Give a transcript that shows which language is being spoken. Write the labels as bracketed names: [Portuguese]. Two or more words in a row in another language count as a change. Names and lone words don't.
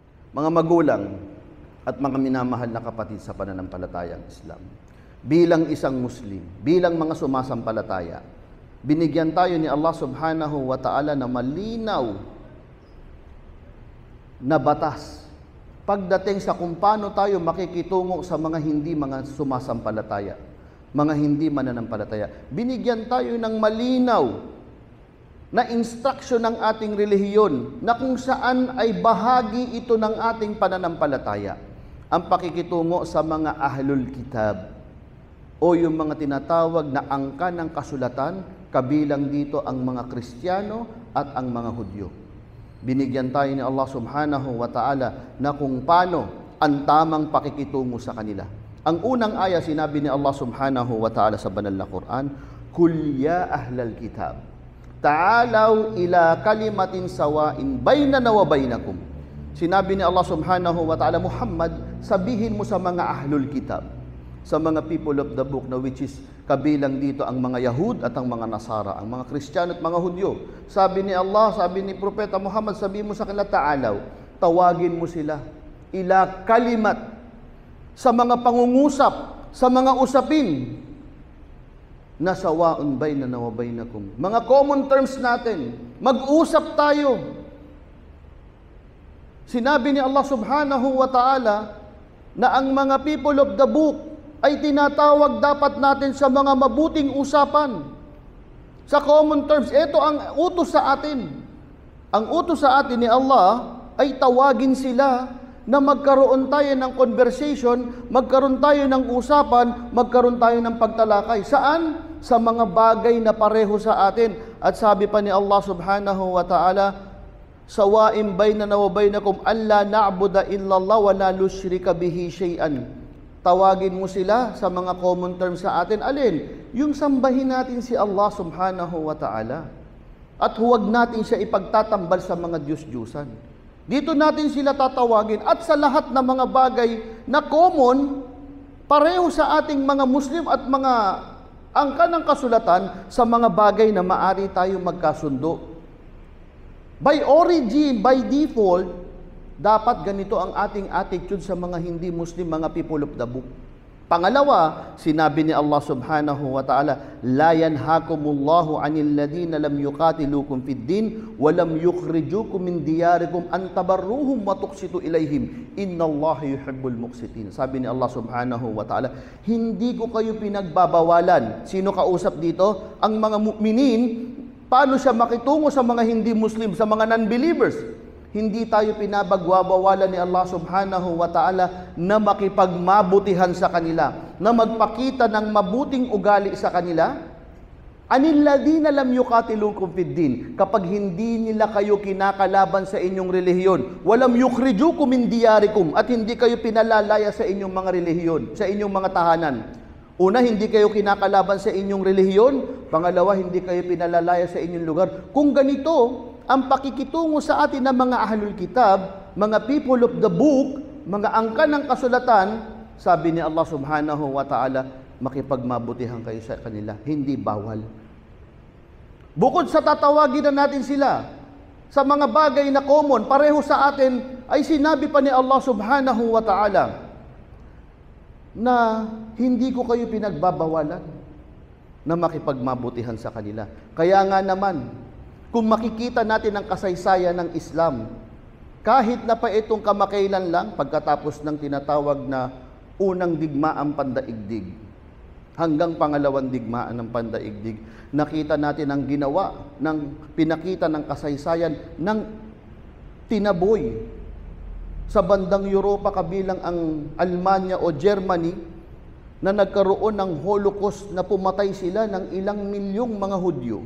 [Filipino] Mga magulang at mga minamahal na kapatid sa pananampalatayang Islam, bilang isang Muslim, bilang mga sumasampalataya, binigyan tayo ni Allah [Arabic] سبحانه وتعالى [Filipino] na malinaw na batas pagdating sa kung paano tayo makikitungo sa mga hindi mga sumasampalataya, mga hindi mananampalataya. Binigyan tayo ng malinaw na instruction ng ating relihiyon na kung saan ay bahagi ito ng ating pananampalataya. Ang pakikitungo sa mga [Arabic] أهل الكتاب [Filipino] o yung mga tinatawag na angka ng kasulatan, kabilang dito ang mga Kristiyano at ang mga Hudyo. Binigyan tayo ni Allah [Arabic] سبحانه وتعالى [Filipino] na kung paano ang tamang pakikitungo sa kanila. Ang unang aya, sinabi ni Allah [Arabic] سبحانه وتعالى [Filipino] sa banal na Quran, [Arabic] "قل يا أهل الكتاب، تعالوا إلى كلمة سواء بيننا وبينكم." [Filipino] Sinabi ni Allah [Arabic] سبحانه وتعالى, [Filipino] Muhammad, sabihin mo sa mga [Arabic] أهل الكتاب, [Filipino] sa mga [English] people of the book, [Filipino] na [English] which is [Filipino] kabilang dito ang mga Yahud at ang mga Nasara, ang mga Kristiyano at mga Hudyo. Sabi ni Allah, sabi ni Propeta Muhammad, sabihin mo sa kanila, ta'alaw, tawagin mo sila [Arabic] إلى كلمة, [Filipino] sa mga pangungusap, sa mga usapin na [Arabic] سواء بيننا وبينكم, [Filipino] mga [English] common terms [Filipino] natin, mag-usap tayo. Sinabi ni Allah [Arabic] سبحانه وتعالى [Filipino] na ang mga [English] people of the book [Filipino] ay tinatawag dapat natin sa mga mabuting usapan, sa [English] common terms. [Filipino] Ito ang utos sa atin. Ang utos sa atin ni Allah ay tawagin sila na magkaroon tayo ng conversation, magkaroon tayo ng usapan, magkaroon tayo ng pagtalakay. Saan? Sa mga bagay na pareho sa atin. At sabi pa ni Allah [Arabic] سبحانه وتعالى, سواء بيننا وبينكم ألا نعبد إلا الله ولا نشرك به شيئا. [Filipino] Tawagin mo sila sa mga [English] common terms [Filipino] sa atin. Alin? Yung sambahin natin si Allah [Arabic] سبحانه وتعالى. [Filipino] At huwag natin siya ipagtatambal sa mga Diyos-Diyusan. Dito natin sila tatawagin, at sa lahat ng mga bagay na common, pareho sa ating mga Muslim at mga angka ng kasulatan, sa mga bagay na maari tayo magkasundo. [English] By origin, by default, [Filipino] dapat ganito ang ating attitude sa mga hindi Muslim, mga [English] people of the book. [Filipino] Pangalawa, sinabi ni Allah [Arabic] سبحانه وتعالى, لا ينهاكم الله عن الذين لم يقاتلوكم في الدين ولم يخرجوكم من دياركم أن تبروهم وتقسطوا إليهم إن الله يحب المقسطين. [Filipino] Sabi ni Allah [Arabic] سبحانه وتعالى, [Filipino] hindi ko kayo pinagbabawalan. Sino kausap dito? Ang mga mu'minin. Paano siya makitungo sa mga hindi Muslim, sa mga non-believers? Hindi tayo pinabagwabawalan ni Allah [Arabic] سبحانه وتعالى [Filipino] na makipagmabutihan sa kanila, na magpakita ng mabuting ugali sa kanila. [Arabic] عن الذين لم يقاتلوكم في الدين, [Filipino] kapag hindi nila kayo kinakalaban sa inyong relihiyon, [Arabic] ولم يخرجوكم من دياركم, [Filipino] at hindi kayo pinalalaya sa inyong mga relihiyon, sa inyong mga tahanan. Una, hindi kayo kinakalaban sa inyong relihiyon. Pangalawa, hindi kayo pinalalaya sa inyong lugar. Kung ganito ang pakikitungo sa atin ng mga [Arabic] أهل الكتاب, [Filipino] mga [English] people of the book, [Filipino] mga angka ng kasulatan, sabi ni Allah [Arabic] سبحانه وتعالى, [Filipino] makipagmabutihan kayo sa kanila, hindi bawal. Bukod sa tatawagin na natin sila sa mga bagay na common, pareho sa atin, ay sinabi pa ni Allah [Arabic] سبحانه وتعالى [Filipino] na hindi ko kayo pinagbabawalan na makipagmabutihan sa kanila. Kaya nga naman, kung makikita natin ang kasaysayan ng Islam, kahit na pa itong kamakailan lang, pagkatapos ng tinatawag na unang digmaang pandaigdig, hanggang pangalawang digmaan ng pandaigdig, nakita natin ang ginawa, pinakita ng kasaysayan ng tinaboy sa bandang Europa, kabilang ang Almanya o Germany, na nagkaroon ng Holocaust na pumatay sila ng ilang milyong mga Hudyo.